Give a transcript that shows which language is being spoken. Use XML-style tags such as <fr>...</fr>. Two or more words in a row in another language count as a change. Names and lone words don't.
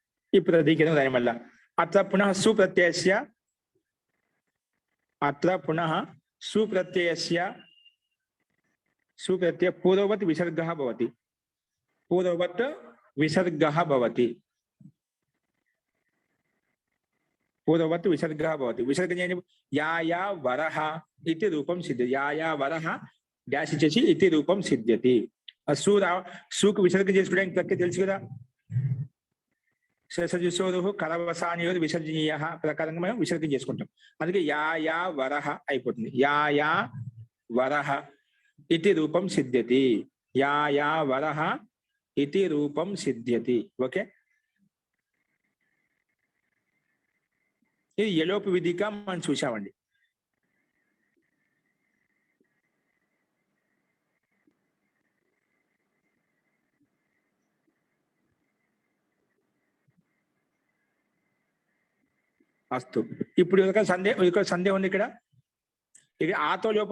<te>ఇప్పుడు అది కింద దాని వల్ల</te> <sa>అత్ర పునః సుప్రత్యయస్య అత్ర పునః సుప్రత్యయస్య సుప్రత్యయ పూర్వవత్ విసర్గः భవతి పూర్వవత్ విసర్గः భవతి పూర్వవత్ విసర్గः భవతి విసర్గ యా వరః इति रूपं सिद्ध्यति या वरः</sa> <te>డాష్ ఇచ్చేసి</te> <sa>इति रूपं सिद्ध्यति</sa> <te>సూకు విసర్గం చేసుకోవడానికి ప్రక్రియ తెలుసు కదా</te> <sa>శేషజుసోరుహు కలవసానియోరు విసర్జనీయ</sa> <te>ప్రకారంగా మనం విసర్గం చేసుకుంటాం అందుకే యా వరః అయిపోతుంది</te> <sa>యా వరః इति रूपं सिद्ध्यति యా వరః इति रूपं सिद्ध्यति ఓకే</sa> <te>ఇది ఎలోపు విధిగా మనం చూసామండి అస్తు ఇప్పుడు ఒక సందేహం ఉంది ఇక్కడ ఆతో లోపం</te>